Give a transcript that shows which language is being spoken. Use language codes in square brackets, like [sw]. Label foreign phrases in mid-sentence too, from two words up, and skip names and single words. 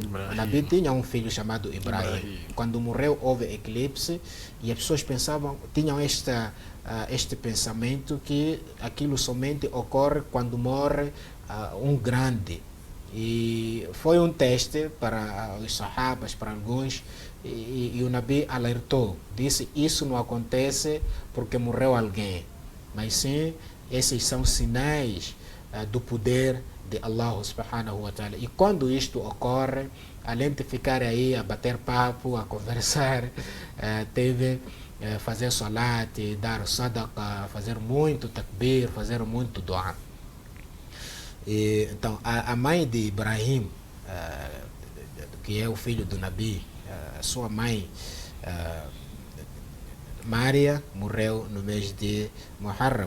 [pt] O Nabi tinha um filho chamado Ibrahim. Quando morreu, houve eclipse e as pessoas pensavam, tinham este pensamento que aquilo somente ocorre quando morre um grande. E foi um teste para os sahabas, para alguns, e o Nabi alertou, disse: isso não acontece porque morreu alguém, mas sim, esses são sinais do poder de [ar] الله سبحانه وتعالى. [pt] E quando isto ocorre, além de ficar aí a bater papo, a conversar, teve fazer salat, dar sadaqa, fazer muito takbir, fazer muito dua. Então, a mãe de Ibrahim, que é o filho do Nabi, sua mãe, Maria, morreu no mês de Muharram.